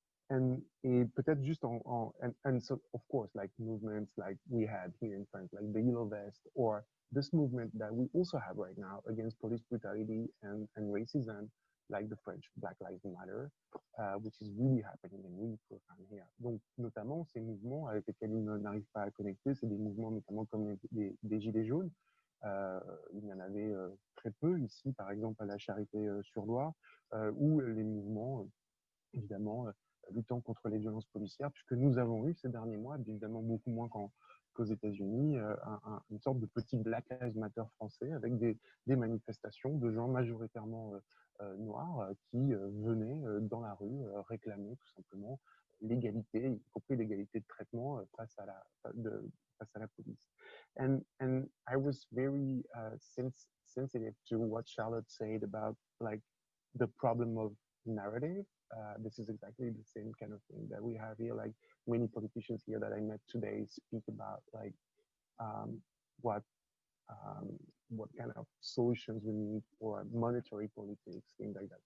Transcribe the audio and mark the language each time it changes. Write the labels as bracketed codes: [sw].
[en] And [fr] peut-être juste [en] and so of course like movements like we had here in France, like the Yellow Vest, or this movement that we also have right now against police brutality and racism, like the French Black Lives Matter, which is really happening and really profound here. [fr] Donc, notamment, ces mouvements avec lesquels ils n'arrivent pas à connecter, c'est des mouvements notamment comme des Gilets jaunes. Il y en avait très peu ici, par exemple à la Charité-sur-Loire, où les mouvements, évidemment, luttant contre les violences policières, puisque nous avons eu ces derniers mois, évidemment beaucoup moins qu'aux États-Unis, une sorte de petit Black Lives Matter français avec des manifestations de gens majoritairement noirs qui venaient dans la rue réclamer tout simplement l'égalité, y compris l'égalité de traitement face à la police. [en] And I was very sensitive to what Charlotte said about like the problem of narrative. This is exactly the same kind of thing that we have here. Like many politicians here that I met today speak about like what kind of solutions we need for monetary politics, things like that.